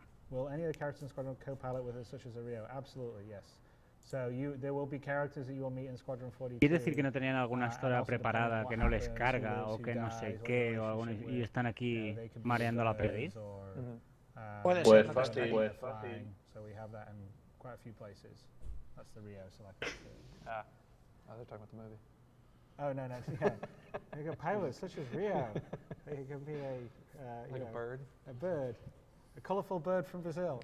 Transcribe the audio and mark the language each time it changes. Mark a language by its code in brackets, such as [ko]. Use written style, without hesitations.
[en] Will any of the characters in Squadron co-pilot with us, such as Rio? Absolutely, yes. So there will be characters that you will meet in Squadron 42. [es] ¿Quiere decir que no tenían alguna historia preparada, que no les carga o que no sé qué, y están aquí mareando la perdiz? Puede ser. [en] So we have that in quite a few places. That's the Rio selected. They're talking about the movie. Oh no, yeah. You got pilots such as Rio. It can be like a bird. A bird. A colourful bird from Brazil.